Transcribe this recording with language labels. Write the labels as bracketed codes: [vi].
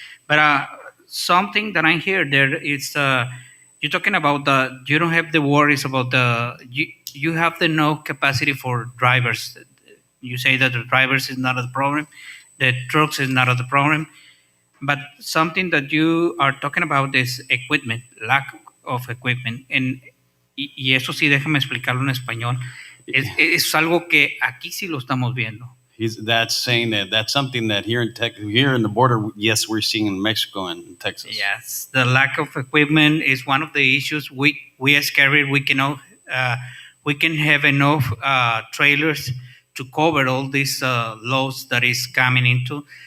[en] But something that I hear there is you're talking about you don't have the worries about you have the no capacity for drivers. You say that the drivers is not a problem, the trucks is not the problem. But something that you are talking about is equipment, lack of equipment. [es] Y eso sí, déjame explicarlo en español. Es algo que aquí sí lo estamos viendo. [en] That's saying that's something that here in the border, yes, we're seeing in Mexico and Texas. Yes, the lack of equipment is one of the issues. We as carrier, we can have enough trailers to cover all these loads that is coming into.